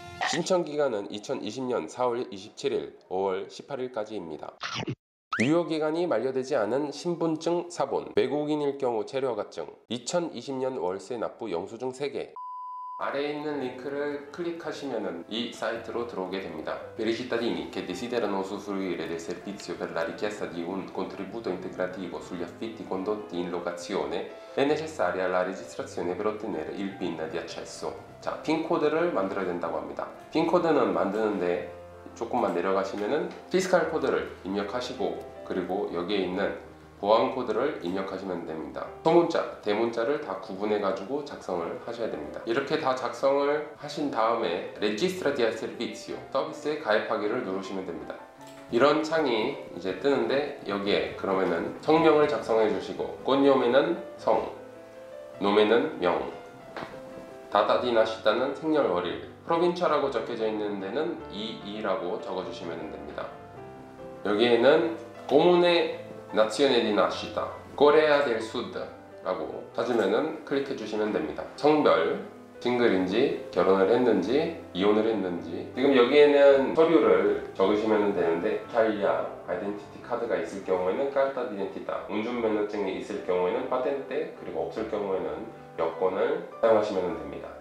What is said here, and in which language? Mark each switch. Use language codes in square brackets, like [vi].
[ko] 신청 기간은 2020년 4월 27일, 5월 18일까지입니다. 유효기간이 만료되지 않은 신분증 사본, 외국인일 경우 체류허가증, 2020년 월세 납부 영수증 3개. 아래에 있는 링크를 클릭하시면 이 사이트로 들어오게 됩니다. [it] Per i cittadini che desiderano usufruire del servizio per la richiesta di un contributo integrativo sugli affitti condotti in locazione è necessaria la registrazione per ottenere il PIN di accesso. [ko] 자, 핀 코드를 만들어야 된다고 합니다. 핀 코드는 만드는데 조금만 내려가시면은 피스칼 코드를 입력하시고, 그리고 여기에 있는 보안 코드를 입력하시면 됩니다. 소문자, 대문자를 다 구분해 가지고 작성을 하셔야 됩니다. 이렇게 다 작성을 하신 다음에 [it] Registrati al servizio, [ko] 서비스에 가입하기를 누르시면 됩니다. 이런 창이 이제 뜨는데, 여기에 그러면은 성명을 작성해 주시고, cognome 성, nome는 명, [it] data di nascita [ko] 는 생년월일, 프로빈차라고 적혀져 있는 데는 22라고 적어주시면 됩니다. 여기에는 [it] Comune Nazione di Nascita, Corea del Sud [ko] 라고 찾으면은 클릭해 주시면 됩니다. 성별, 싱글인지, 결혼을 했는지, 이혼을 했는지. 지금 여기에는 서류를 적으시면 되는데, 이탈리아 아이덴티티 카드가 있을 경우에는 carta d'identità, 운전면허증이 있을 경우에는 patente, 그리고 없을 경우에는 여권을 사용하시면 됩니다.